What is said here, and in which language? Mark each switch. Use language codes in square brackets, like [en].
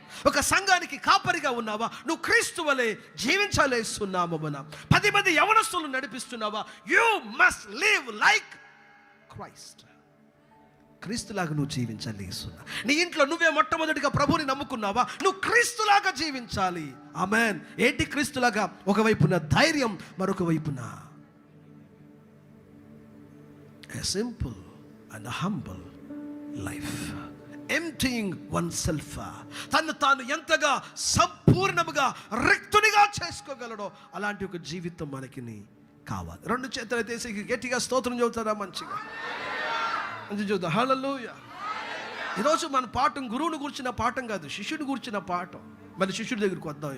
[te] ఒక సంఘానికి కాపరిగా ఉన్నావా? నువ్వు క్రీస్తు వలె జీవించాలేస్తున్నామమున. 10 మంది యవనస్తులను నడిపిస్తున్నావా? [en] You must live like Christ. [te] క్రీస్తులాగా నువ్వు జీవించాలేస్తున్నా. నీ ఇంట్లో నువ్వే మొట్టమొదటిగా ప్రభువుని నమ్ముకున్నావా? నువ్వు క్రీస్తులాగా జీవించాలి. ఆమేన్. ఏంటి క్రీస్తులాగా? ఒకవైపున ధైర్యం, మరొక వైపున [en] a simple and a humble life, emptying oneself. [te] తను తాను ఎంతగా సంపూర్ణముగా రిక్తునిగా చేసుకోగలడో అలాంటి ఒక జీవితం మనకి కావాలి. 2 చేతులు ఎత్తేసి గట్టిగా స్తోత్రం చెబుతారా? మంచిగా మంచి చూద్దాం. హల్లెలూయా. ఈరోజు మన పాఠం గురువుని గురించిన పాఠం కాదు, శిష్యుని గురించిన పాఠం. మరి శిష్యుడి దగ్గరికి వద్దాం.